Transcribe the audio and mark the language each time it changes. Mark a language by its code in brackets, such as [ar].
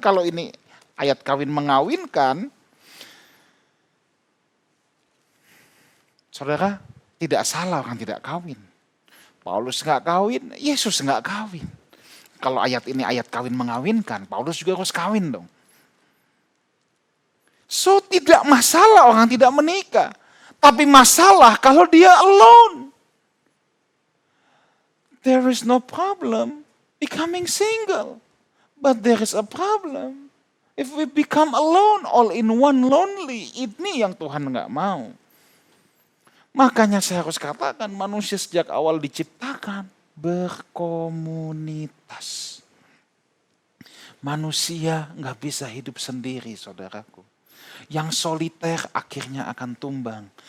[id] Kalau ini ayat kawin mengawinkan, saudara, tidak salah orang tidak kawin. Paulus nggak kawin, Yesus nggak kawin. Kalau ayat ini ayat kawin mengawinkan, Paulus juga harus kawin dong. So tidak masalah orang tidak menikah. Tapi masalah kalau dia alone. [en] There is no problem becoming single. But there is a problem if we become alone, all in one, lonely. [id] Ini yang Tuhan nggak mau. Makanya saya harus katakan manusia sejak awal diciptakan berkomunitas. Manusia nggak bisa hidup sendiri, saudaraku. Yang soliter akhirnya akan tumbang.